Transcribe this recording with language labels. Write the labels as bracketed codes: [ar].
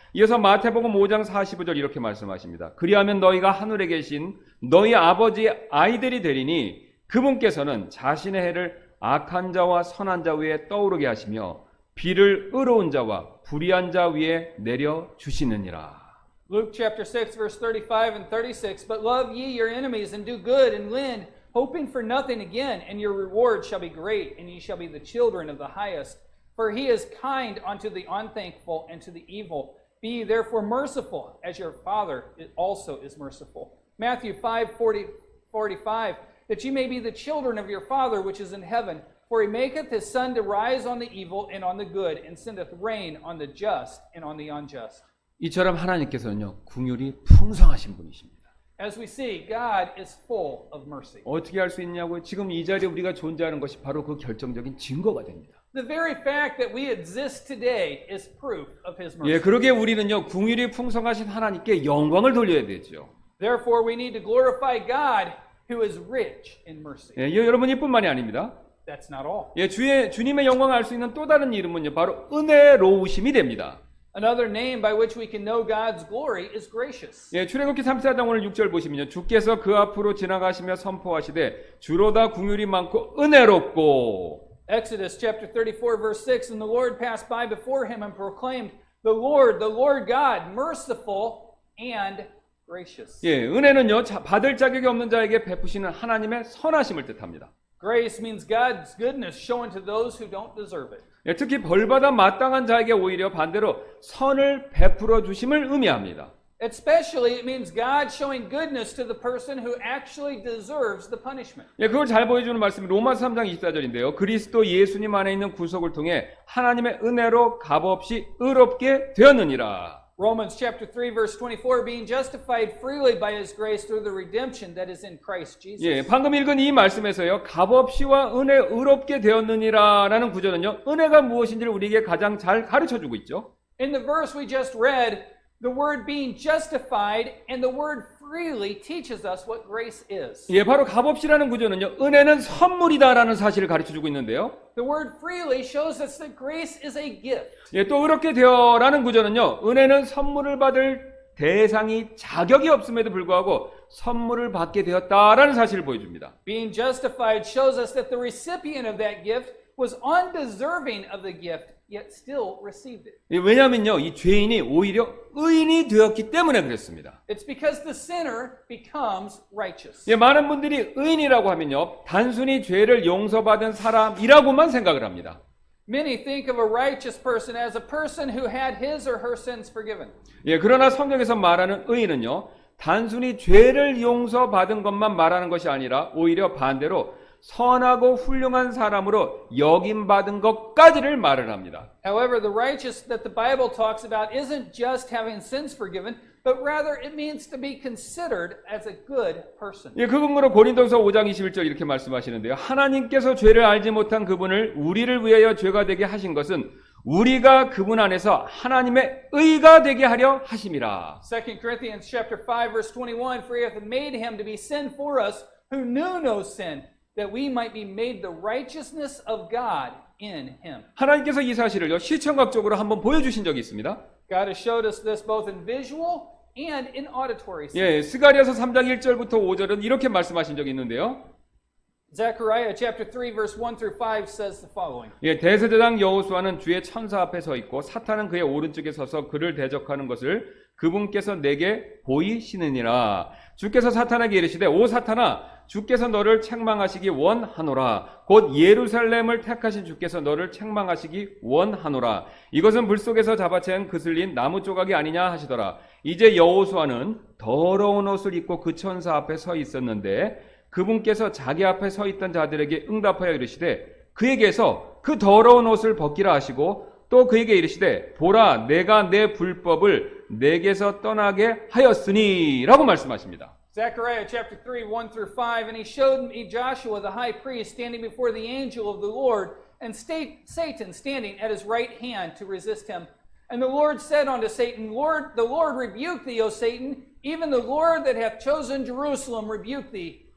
[ko] 이어서 마태복음 5장 45절 이렇게 말씀하십니다. 그리하면 너희가 하늘에 계신 너희 아버지 아이들이 되리니 그분께서는 자신의 해를 악한 자와 선한 자 위에 떠오르게 하시며 비를 의로운 자와 불의한 자 위에 내려 주시느니라. [en] Luke chapter 6 verse 35 and 36, but love ye your enemies and do good and lend, hoping for nothing again, and your reward shall be great, and ye shall be the children of the highest. For he is kind unto the unthankful and to the evil. Be ye therefore merciful, as your Father also is merciful. Matthew 5:45, that ye may be the children of your Father which is in heaven. For he maketh his sun to rise on the evil and on the good, and sendeth rain on the just and on the unjust. [ko] 이처럼 하나님께서는요, 긍휼이 풍성하신 분이십니다. [en] As we see, God is full of mercy. [ko] 어떻게 할 수 있냐고요? 지금 이 자리에 우리가 존재하는 것이 바로 그 결정적인 증거가 됩니다. [en] The very fact that we exist today is proof of His mercy. [ko] 예, 그러기에 우리는요, 긍휼이 풍성하신 하나님께 영광을 돌려야 되죠. [en] Therefore, we need to glorify God, who is rich in mercy. [ko] 예, 여러분 이뿐만이 아닙니다. [en] That's not all. [ko] 예, 주님의 영광을 알 수 있는 또 다른 이름은요, 바로 은혜로우심이 됩니다. [en] Another name by which we can know God's glory is gracious. [ko] 예, 출애굽기 34장 오늘 6절 보시면요, 주께서 그 앞으로 지나가시며 선포하시되 주로다 긍휼이 많고 은혜롭고. [en] Exodus chapter 34 verse 6, and the Lord passed by before him and proclaimed, the Lord God, merciful and gracious. [ko] 예, 은혜는요, 받을 자격이 없는 자에게 베푸시는 하나님의 선하심을 뜻합니다. [en] Grace means God's goodness shown to those who don't deserve it. [ko] 예, 특히 벌받아 마땅한 자에게 오히려 반대로 선을 베풀어 주심을 의미합니다. [en] Especially it means God showing goodness to the person who actually deserves the punishment. [ko] 예, 그걸 잘 보여주는 말씀이 로마서 3장 24절인데요. 그리스도 예수님 안에 있는 구속을 통해 하나님의 은혜로 값없이 의롭게 되었느니라. [en] Romans chapter 3 verse 24, being justified freely by his grace through the redemption that is in Christ Jesus. [ko] 예, 방금 읽은 이 말씀에서요. 값없이와 은혜 의롭게 되었느니라라는 구절은요. 은혜가 무엇인지를 우리에게 가장 잘 가르쳐 주고 있죠. [en] In the verse we just read, the word being justified and the word freely teaches us what grace is. [ko] 예, 바로 값없이라는 구절은요. 은혜는 선물이다라는 사실을 가르쳐 주고 있는데요. [en] The word freely shows us that grace is a gift. [ko] 예, 또 의롭게 되어라는 구절은요. 은혜는 선물을 받을 대상이 자격이 없음에도 불구하고 선물을 받게 되었다라는 사실을 보여줍니다. [en] Being justified shows us that the recipient of that gift was undeserving of the gift, yet still received it. [ko] 예, 왜냐하면요. 이 죄인이 오히려 의인이 되었기 때문에 그랬습니다. [en] It's because the sinner becomes righteous. [ko] 예, 많은 분들이 의인이라고 하면요. 단순히 죄를 용서받은 사람이라고만 생각을 합니다. [en] Many think of a righteous person as a person who had his or her sins forgiven. [ko] 예, 그러나 성경에서 말하는 의인은요. 단순히 죄를 용서받은 것만 말하는 것이 아니라 오히려 반대로 선하고 훌륭한 사람으로 여김받은 것까지를 말을 합니다. [en] However, the righteous that the Bible talks about isn't just having sins forgiven, but rather it means to be considered as a good person. [ko] 예, 그 근거로 고린도서 5장 21절 이렇게 말씀하시는데요. 하나님께서 죄를 알지 못한 그분을 우리를 위하여 죄가 되게 하신 것은 우리가 그분 안에서 하나님의 의가 되게 하려 하심이라. [en] 2 Corinthians chapter 5 verse 21, for he hath made him to be sin for us who knew no sin, that we might be made the righteousness of God in him. [ko] 하나님께서 이 사실을요. 시청각적으로 한번 보여주신 적이 있습니다. [en] God has showed us this both in visual and in auditory sense. [ko] 예, 스가랴서 3장 1절부터 5절은 이렇게 말씀하신 적이 있는데요. [en] Zechariah chapter 3 verse 1 through 5 says the following. [ko] 예, 대제사장 여호수아는 주의 천사 앞에 서 있고 사탄은 그의 오른쪽에 서서 그를 대적하는 것을 그분께서 내게 보이시느니라. 주께서 사탄에게 이르시되 오 사탄아 주께서 너를 책망하시기 원하노라. 곧 예루살렘을 택하신 주께서 너를 책망하시기 원하노라. 이것은 물속에서 잡아챈 그슬린 나무 조각이 아니냐 하시더라. 이제 여호수아는 더러운 옷을 입고 그 천사 앞에 서 있었는데 그분께서 자기 앞에 서 있던 자들에게 응답하여 이르시되 그에게서 그 더러운 옷을 벗기라 하시고 또 그에게 이르시되 보라 내가 내 불법을 내게서 떠나게 하였으니 라고 말씀하십니다. [en] Zechariah chapter 3 1 through 5, and he showed me Joshua the high priest standing before the angel of the Lord, and Satan standing at his right hand to resist him. And the Lord said unto Satan, the Lord rebuke thee, O Satan, even the Lord that hath chosen Jerusalem rebuke thee.